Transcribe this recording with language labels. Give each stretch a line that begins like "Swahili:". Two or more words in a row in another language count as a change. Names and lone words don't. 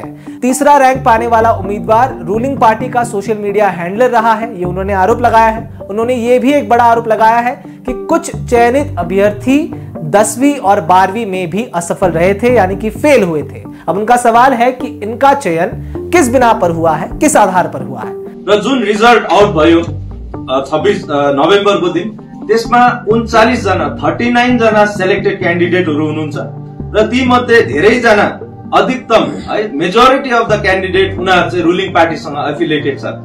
Hindi: तीसरा रैंक पाने वाला उम्मीदवार
English: ruling party
Hindi: का
English: social media handler
Hindi: रहा है, ये उन्होंने आरोप लगाया है। उन्होंने ये भी एक बड़ा आरोप लगाया है कि कुछ चयनित अभ्यर्थी 10वीं और 12वीं में भी असफल रहे थे, यानी कि फेल हुए थे। अब उनका सवाल है कि इनका चयन किस बिना पर हुआ है, किस आधार पर हुआ है।
Nepali: र जुन
English: result out
Nepali: भयो 26 नोभेम्बरको दिन, त्यसमा 39 जना 39 जना
English: selected candidateहरु
Nepali: हुनुहुन्छ र ती मध्ये धेरै जना अधिकतम है
English: majority of the candidate
Nepali: उनीहरु चाहिँ
English: ruling partyसँग affiliated
Nepali: छ।